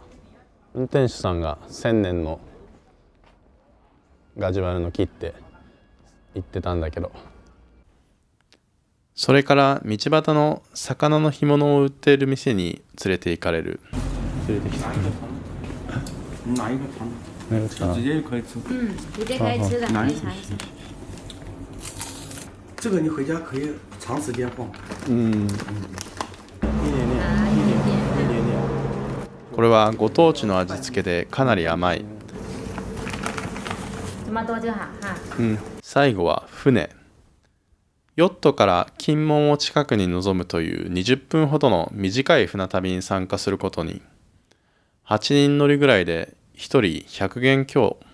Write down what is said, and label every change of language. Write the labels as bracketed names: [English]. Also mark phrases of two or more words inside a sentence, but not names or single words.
[Japanese] 運転手さんが1000年のガジュマルの木って言ってたんだけど。それから道端の魚の干物を売っている店に連れて行かれる。連れてきた。 [Chinese] 哪一个汤？直接就可以吃。直接可以吃的，可以尝一下。这个你回家可以长时间放。 [Japanese] これはご当地の味付けでかなり甘い。最後は船。ヨットから金門を近くに望むという20分ほどの短い船旅に参加することに。8人乗りぐらいで1人100元強。